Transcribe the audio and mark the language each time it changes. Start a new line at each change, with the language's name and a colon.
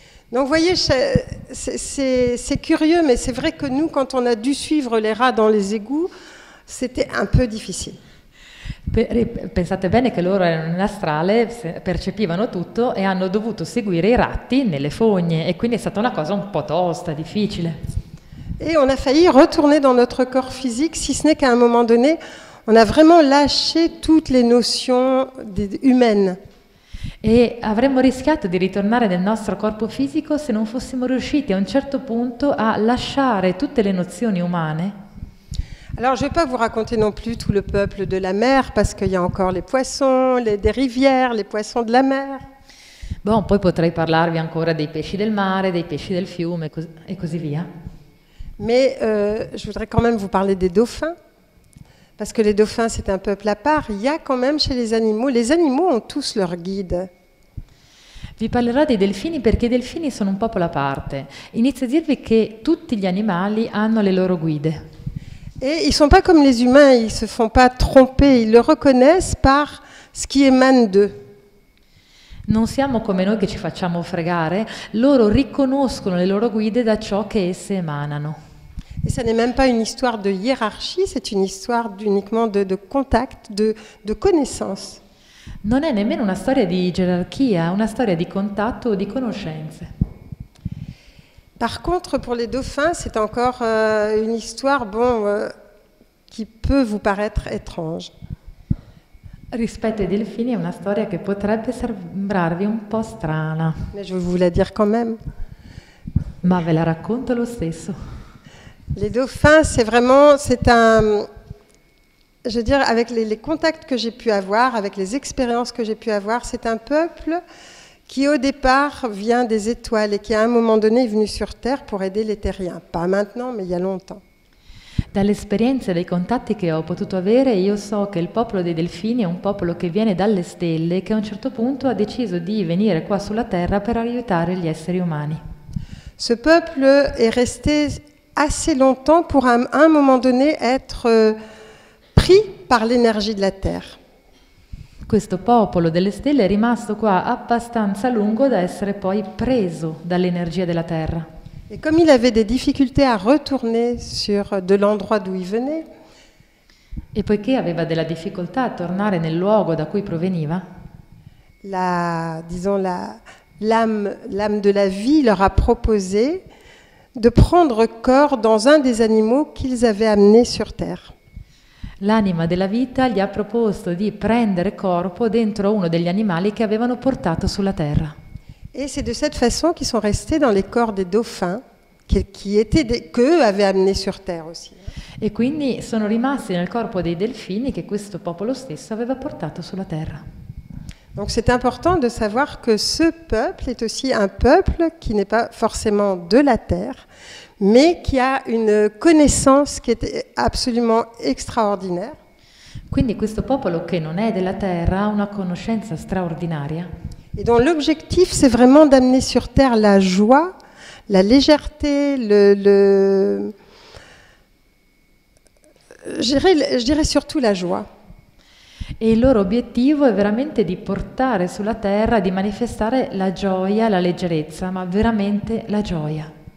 French: Donc vous voyez, c'est curieux, mais c'est vrai que nous, quand on a dû suivre les rats dans les égouts, c'était un peu difficile.
Italian: Pensate bene che loro erano in astrale, percepivano tutto e hanno dovuto seguire i ratti nelle fogne e quindi è stata una cosa un po' tosta, difficile.
French: Et on a failli retourner dans notre corps physique, si ce n'est qu'à un moment donné, on a vraiment lâché toutes les notions humaines.
Italian: E avremmo rischiato di ritornare nel nostro corpo fisico se non fossimo riusciti a un certo punto a lasciare tutte le nozioni umane.
French: Alors je ne vais pas vous raconter non plus tout le peuple de la mer, parce qu'il y a encore les poissons, des rivières, les poissons de la mer.
Italian: Bon, poi potrei parlarvi ancora dei pesci del mare, dei pesci del fiume e così via.
French: Mais je voudrais quand même vous parler des dauphins. Parce que les dauphins, c'est un peuple à part. Il y a quand même chez les animaux ont tous leur guide.
Italian: Vi parlerò dei delfini perché i delfini sono un popolo a parte. Inizio a dirvi che tutti gli animali hanno le loro guide.
French: Et ils ne sont pas comme les humains, ils ne se font pas tromper, ils le reconnaissent par ce qui émane d'eux.
Italian: Non siamo come noi che ci facciamo fregare, loro riconoscono le loro guide da ciò che esse emanano.
French: Et ça n'est même pas une histoire de hiérarchie, c'est une histoire uniquement de contact, de connaissance.
Italian: Non è nemmeno una storia di gerarchia, è una storia di contatto o di conoscenze.
French: Par contre, pour les dauphins, c'est encore une histoire qui peut vous paraître étrange.
Italian: Rispetto ai delfini è una storia che potrebbe sembrarvi un po' strana,
French: Mais je vais vous la dire quand même.
Italian: ma ve la racconto lo stesso.
French: Les dauphins, je veux dire, avec les contacts que j'ai pu avoir, avec les expériences que j'ai pu avoir, c'est un peuple qui au départ vient des étoiles et qui à un moment donné est venu sur Terre pour aider les terriens. Pas maintenant, mais il y a longtemps.
Italian: Dalle esperienze e dai contatti che ho potuto avere, io so che il popolo dei delfini è un popolo che viene dalle stelle e che a un certo punto ha deciso di venire qua sulla Terra per aiutare gli esseri umani.
French: Ce peuple est resté assez longtemps pour à un moment donné être pris par l'énergie de la Terre.
Italian: Questo popolo delle stelle è rimasto qua abbastanza a lungo da essere poi preso dall'energia della Terra.
French: Et comme il avait des difficultés à retourner de l'endroit d'où il venait,
Italian: E poiché aveva della difficoltà a tornare nel luogo da cui proveniva,
French: l'âme de la vie leur a proposé de prendre corps dans un des animaux qu'ils avaient amenés sur Terre.
Italian: l'anima della vita gli ha proposto di prendere corpo dentro uno degli animali che avevano portato sulla Terra.
French: Et c'est de cette façon qu'ils sont restés dans les corps des dauphins qu'eux avaient amenés sur Terre aussi.
Italian: E quindi sono rimasti nel corpo dei delfini che questo popolo stesso aveva portato sulla Terra.
French: Donc c'est important de savoir que ce peuple est aussi un peuple qui n'est pas forcément de la Terre, mais qui a une connaissance qui est absolument extraordinaire.
Italian: Quindi questo popolo che non è della Terra ha una conoscenza straordinaria.
French: Et dont l'objectif, c'est vraiment d'amener sur Terre la joie, la légèreté, je dirais surtout la joie.
Italian: E il loro obiettivo è veramente di portare sulla Terra, di manifestare la gioia, la leggerezza, ma veramente la gioia.